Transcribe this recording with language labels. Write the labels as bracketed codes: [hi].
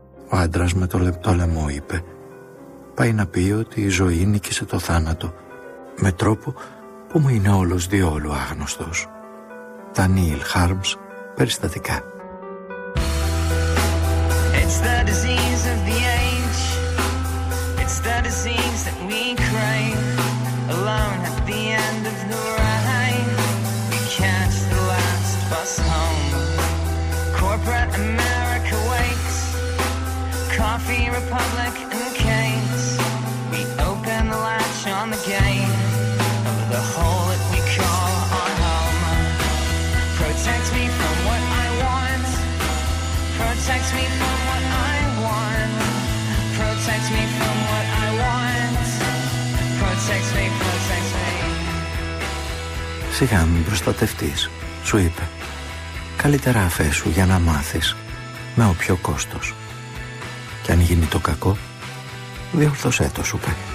[el] Ο άντρας με το λεπτό λαιμό είπε, πάει να πει ότι η ζωή νίκησε το θάνατο με τρόπο που μου είναι όλος διόλου άγνωστος. Τα Νίλ Χάρμς, περιστατικά. [en] It's the disease of the age. It's the disease that we crave. Alone at the end of the ride. We catch the last bus home. Corporate America waits. Coffee Republic and Kate's. We open the latch on the gate. The hole that we call our home. Protect me from what I want. Protect me from what I want. Protect me from what I want. Protect me, protect me. [el] Σιγά μην προστατευτείς, σου είπε. Καλύτερα αφέσου για να μάθεις, με όποιο κόστος. Και αν γίνει το κακό, διορθώσέ το, σου είπε.